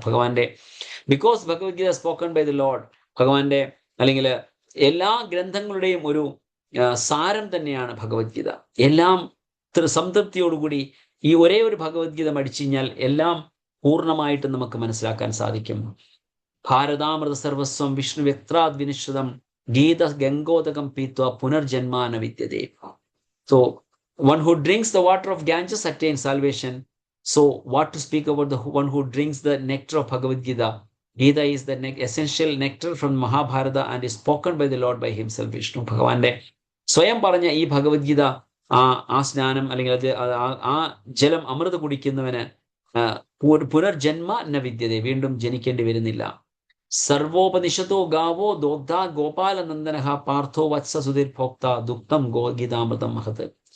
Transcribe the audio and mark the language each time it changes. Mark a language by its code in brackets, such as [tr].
[ml] ഭഗവാന്റെ [en] Because Bhagavad Gita spoken by the Lord. [ml] ഭഗവാന്റെ അല്ലെങ്കിൽ എല്ലാ ഗ്രന്ഥങ്ങളുടെയും ഒരു സാരം തന്നെയാണ് ഭഗവത്ഗീത. എല്ലാം സംതൃപ്തിയോടുകൂടി ഈ ഒരേ ഒരു ഭഗവത്ഗീത പഠിച്ചു കഴിഞ്ഞാൽ എല്ലാം പൂർണ്ണമായിട്ട് നമുക്ക് മനസ്സിലാക്കാൻ സാധിക്കും. [sa] ഭാരതാമൃത സർവസ്വം Vishnu വ്യക്ത്രാത് വിനിശ്രുതം Geetha ഗംഗോദകം പീത്വ പുനർജന്മാന വിദ്യതേ. [en] So one who drinks the water of Ganges attains salvation. So what to speak about the one who drinks the nectar of Bhagavad Gita? Gita is the essential nectar from Mahabharata and is spoken by the Lord by himself, Vishnu. [ml] ഭഗവാന്റെ സ്വയം പറഞ്ഞ ഈ ഭഗവത്ഗീത ആ സ്നാനം അല്ലെങ്കിൽ ആ ജലം അമൃത കുടിക്കുന്നവന് [sa] പുനർജന്മ ന വിദ്യതേ, [ml] വീണ്ടും ജനിക്കേണ്ടി വരുന്നില്ല. [sa] സർവോപനിഷത്തോ ഗാവോ ദോഗ്ധ ഗോപാലനന്ദനഃ പാർത്ഥോ വത്സ സുധീർ ഭോക്ത ദുക്തം ഗീതാമൃതം മഹത്.